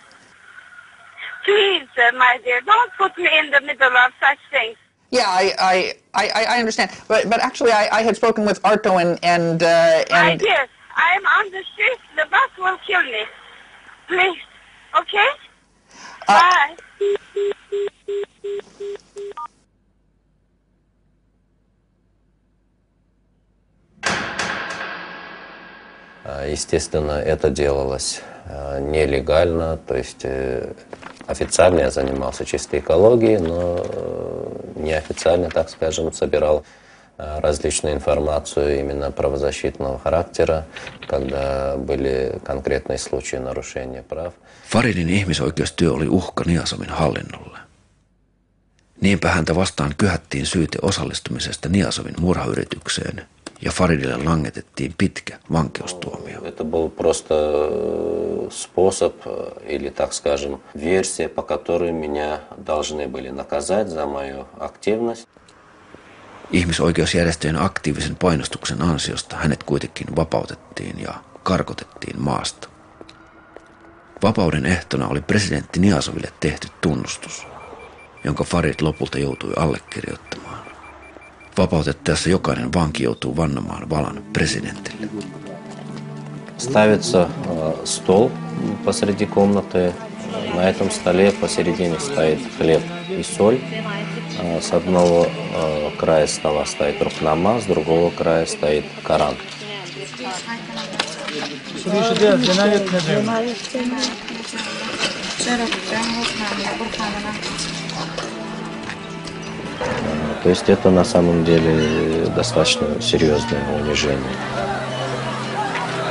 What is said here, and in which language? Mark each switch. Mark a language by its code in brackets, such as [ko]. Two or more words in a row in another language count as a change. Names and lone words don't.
[en] Please, my dear, don't put me in the middle of such things. Yeah, I understand. But actually, I had spoken with Arto and My dear, I am on the street. The bus will kill me. Please, okay? Bye. [ru] Естественно, это делалось нелегально, то есть официально я занимался чистой экологией, но неофициально, так скажем, собирал различную информацию именно правозащитного характера, когда были конкретные случаи нарушения прав. [fi] Faridin ihmisoikeustyö oli uhka Niasomin hallinnolle. Niinpä häntä vastaan kyhättiin syyte osallistumisesta Niasomin murhayritykseen ja Faridille langetettiin pitkä vankeustuomio. [ru] Это был просто способ, или, так скажем, версия, по которой меня должны были наказать за мою активность. [fi] Ihmisoikeusjärjestöjen aktiivisen painostuksen ansiosta hänet kuitenkin vapautettiin ja karkotettiin maasta. Vapauden ehtona oli presidentti Niasoville tehty tunnustus, jonka Farid lopulta joutui allekirjoittamaan. Vapautettaessa jokainen vanki joutuu vannomaan valan presidentille. [ru] Ставится стол посреди комнаты. На этом столе посередине стоит хлеб и соль. С одного края стола стоит Рухнама, с другого края стоит Коран. То есть это на самом деле достаточно серьезное унижение.